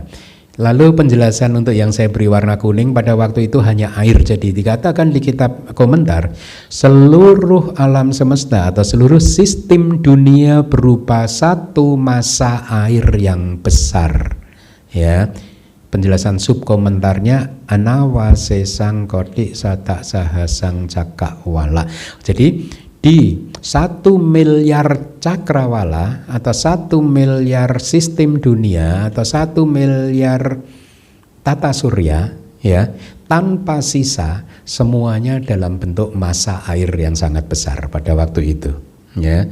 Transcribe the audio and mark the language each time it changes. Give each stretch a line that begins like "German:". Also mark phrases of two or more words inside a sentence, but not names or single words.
Indonesian: Lalu penjelasan untuk yang saya beri warna kuning pada waktu itu hanya air. Jadi dikatakan di kitab komentar, seluruh alam semesta atau seluruh sistem dunia berupa satu massa air yang besar. Ya. Penjelasan subkomentarnya
Pali: anawasesang kodik satak sahasang cakrawala.
Indonesian: Jadi di 1 miliar cakrawala atau 1 miliar sistem dunia atau 1 miliar tata surya ya, tanpa sisa semuanya dalam bentuk massa air yang sangat besar pada waktu itu ya.